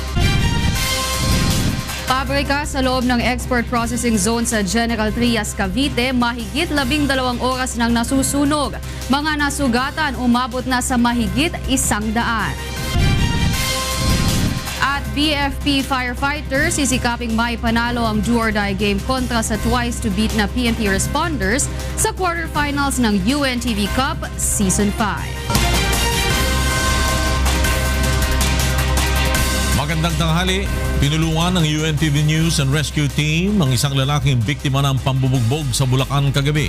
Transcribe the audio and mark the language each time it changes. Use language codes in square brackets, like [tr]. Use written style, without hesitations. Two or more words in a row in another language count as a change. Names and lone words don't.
[tl] Pabrika sa loob ng export processing zone sa General Trias, Cavite, mahigit 12 oras nang nasusunog. Mga nasugatan umabot na sa mahigit 100. At BFP firefighters sisikaping maipanalo ang [en] do-or-die game [tl] kontra sa [en] twice to beat [tl] na PNP responders sa quarterfinals ng UNTV Cup Season 5. Magandang tanghali. Tinulungan ng UNTV News and Rescue Team ang isang lalaking biktima ng pambubugbog sa Bulacan kagabi.